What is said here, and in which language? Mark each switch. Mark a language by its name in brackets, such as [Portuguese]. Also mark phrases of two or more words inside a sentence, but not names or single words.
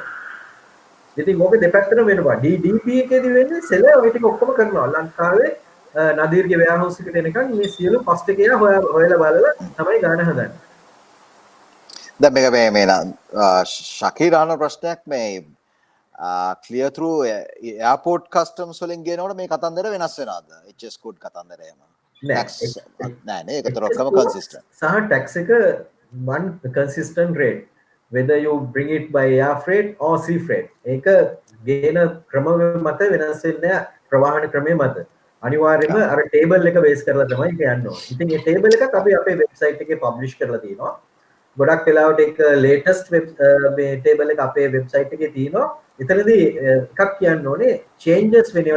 [Sinhala] ඉතින් ඕක දෙපැත්තටම වෙනවා. DDP එකේදී වෙන්නේ සෙලර් ඔය ටික ඔක්කොම කරනවා. ලංකාවේ නදීර්ගේ වෙයාහවුස් එකට එනකන් මේ සියලු කොස්ට් එක එයා හොයලා බලලා තමයි ගාන හදන්නේ. දැන් මේ ශකීර් අහන ප්‍රශ්නයක් මේ [English] clear through airport customs [Sinhala] වලින් ගේනකොට මේ කතන්දර වෙනස් වෙනවද? [English] HS code [Sinhala] කතන්දර එහෙම. නෑ නේ ඒකට ඔක්කොම consistent. [English] සහ tax එක one consistent rate whether you bring it by air freight or sea freight. [Sinhala] ඒක ගේන ක්‍රම මත වෙනස් වෙන්නේ ප්‍රවාහන ක්‍රමයේ මත. අනිවාර්යයෙන්ම අර ටේබල් එක බේස් කරලා තමයි ඒක යන්න ඕනේ. ඉතින් මේ ටේබල් එකක් අපි අපේ වෙබ්සයිට් එකේ පබ්ලිෂ් කරලා තියෙනවා. ගොඩක් වෙලාවට ඒක ලේටස්ට් මේ ටේබල් එක අපේ වෙබ්සයිට් එකේ තියෙනවා. එතනදී එකක් කියන්න ඕනේ චේන්ජස් වෙනවා.